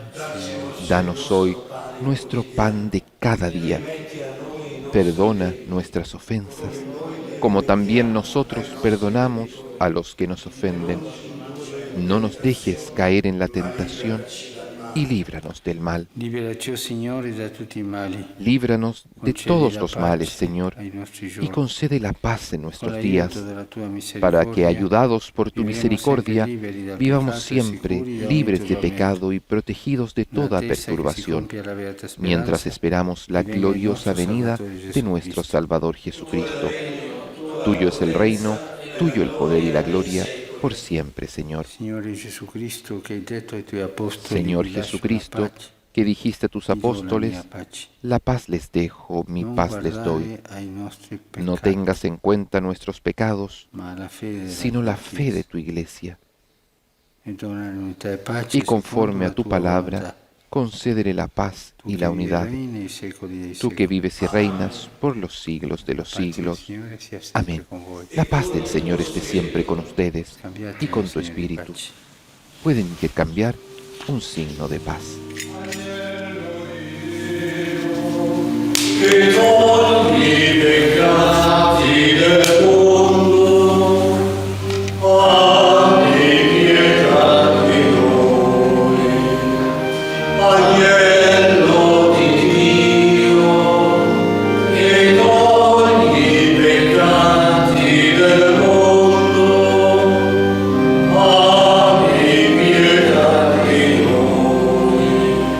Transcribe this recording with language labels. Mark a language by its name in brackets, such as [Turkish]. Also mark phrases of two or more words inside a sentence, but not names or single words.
[Spanish] Danos hoy nuestro pan de cada día. Perdona nuestras ofensas, como también nosotros perdonamos a los que nos ofenden. No nos dejes caer en la tentación y líbranos del mal. [Italian] Liberaci, o Signore, da tutti i mali. [Spanish] Líbranos de [Italian] Concedi [Spanish] todos [Italian] la [Spanish] los [Italian] pace [Spanish] males, Señor, [Italian] ai nostri [Spanish] y [Italian] giorni. [Spanish] concede la paz en [Italian] Con [Spanish] nuestros [Italian] l'aiuto [Spanish] días, [Italian] della tua [Spanish] para que, [Italian] misericordia, [Spanish] ayudados por tu [Italian] viviremo [Spanish] misericordia, [Italian] sempre liberi dal [Spanish] vivamos [Italian] peccato e [Spanish] siempre [Italian] sicuri da ogni [Spanish] libres de [Italian] turbamento. [Spanish] pecado y protegidos de [Italian] Nella [Spanish] toda [Italian] attesa che si [Spanish] perturbación, [Italian] compia la beata speranza, [Spanish] mientras esperamos la que venga [Italian] il [Spanish] gloriosa [Italian] nostro [Spanish] venida [Italian] Salvatore [Spanish] de [Italian] Gesù [Spanish] nuestro [Italian] Cristo. [Spanish] Salvador Jesucristo. Tuyo es el reino, tuyo el poder y la gloria, por siempre, Señor. [Italian] Signore Gesù Cristo, che hai detto ai tuoi apostoli, [Spanish] Señor [Italian] vi lascio la [Spanish] Jesucristo, [Italian] pace, [Spanish] que dijiste a tus [Italian] vi do la [Spanish] apóstoles, [Italian] mia pace. [Spanish] la paz les dejo, mi [Italian] Non [Spanish] paz les doy. [Italian] guardare ai nostri [Spanish] No [Italian] peccati, [Spanish] tengas en cuenta nuestros pecados, [Italian] ma alla fede della [Spanish] sino [Italian] tua [Spanish] la fe de [Italian] Chiesa. [Spanish] tu iglesia. [Italian] E dona l'unità e pace [Spanish] Y conforme [Italian] secondo [Spanish] a [Italian] la [Spanish] tu [Italian] tua [Spanish] palabra, [Italian] volontà. [Spanish] concédele la paz [Italian] Tu [Spanish] y [Italian] che [Spanish] la [Italian] vivi e [Spanish] unidad. [Italian] regni nei secoli dei [Spanish] Tú que [Italian] secoli. [Spanish] vives y reinas por los siglos de los [Italian] La pace del [Spanish] siglos. [Italian] Signore sia sempre [Spanish] Amén. [Italian] con voi. [Spanish] La paz del Señor esté siempre con ustedes [Italian] Scambiate [Spanish] y con [Italian] un [Spanish] tu [Italian] segno di [Spanish] espíritu. [Italian] pace. [Spanish] Pueden intercambiar un signo de paz. [Italian] che togli i peccati del mondo, abbi pietà di noi. Agnello di Dio, che togli i peccati del mondo, abbi pietà di noi.